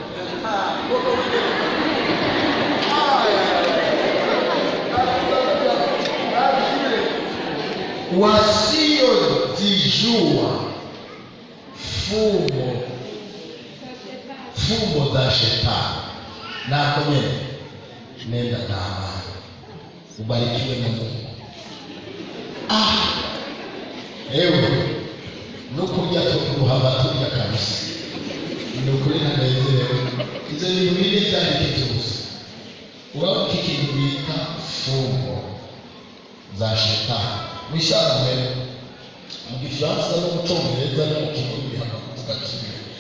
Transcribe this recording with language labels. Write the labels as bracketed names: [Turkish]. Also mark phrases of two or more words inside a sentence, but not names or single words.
[Swahili] wasiojijua fumbo za Shetani nako nenda taabani Ubarikiwe na Mungu. [Rundi] Ewe nukurya tukuruhaba turya kabisa. Nukuri nanezerewe. Izo bintu bine byandike gusa. Urabona ikintu bita fungo za shetani. Mwishaje mu Gifaransa no mu Cyongereza no mu Kirundi hakavuga kimwe.